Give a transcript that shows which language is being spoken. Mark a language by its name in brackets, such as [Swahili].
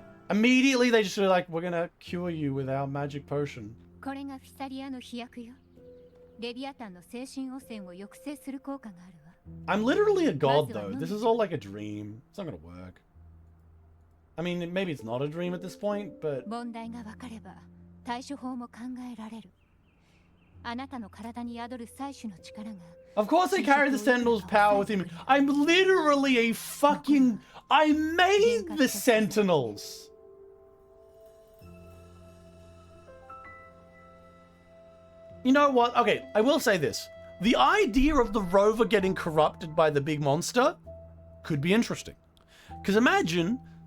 [English] Immediately they just were like, we're gonna cure you with our magic potion. I'm literally a god though. This is all like a dream. It's not gonna work. I mean, maybe it's not a dream at this point, but [Japanese] 問題が分かれば対処法も考えられる。あなたの体に宿る採取の力が [English] of course they carry the Sentinel's power with him. I'm literally a fucking... I made the Sentinels! You know what? Okay, I will say this. The idea of the rover getting corrupted by the big monster could be interesting. Because imagine...